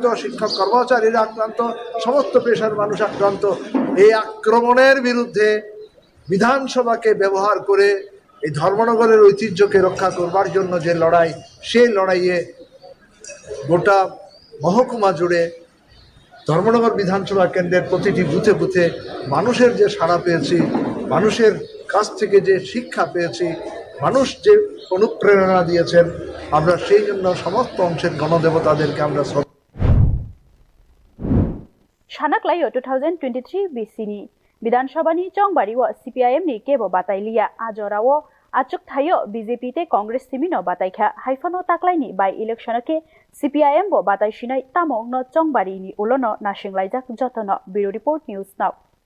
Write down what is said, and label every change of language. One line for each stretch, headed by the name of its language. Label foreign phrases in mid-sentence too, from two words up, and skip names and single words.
Bangla: শিক্ষক কর্মচারীরা আক্রান্ত সমস্ত পেশার মানুষ আক্রান্ত এই আক্রমণের বিরুদ্ধে বিধানসভাকে ব্যবহার করে এই ধর্মনগরের ঐতিহ্যকে রক্ষা করবার জন্য যে লড়াই সেই লড়াইয়ে গোটা মহকুমা জুড়ে ধর্মনগর বিধানসভা কেন্দ্রের প্রতিটি বুথে বুথে মানুষের যে সাড়া পেয়েছি মানুষের কাছ থেকে যে শিক্ষা পেয়েছি মানুষ যে অনুপ্রেরণা দিয়েছেন আমরা সেই জন্য সমস্ত অংশের গণদেবতাদেরকে আমরা
Kok Borok: সানাকলাই 2023 BC-नि विधानसभानि चंबारिव CPIM-नि केबो बातायलिया आजराव आचुक थायो BJP ते कांग्रेस सिमिनो बातायखा हाइफनो ताक्लाइनि बाय इलेक्शनके CPIM बो बातायसिनाय तामंग न चंबारिनि उलोनो नासिंलाइजाक जतन
English: bureau report
Kok Borok: न्यूज नाउ।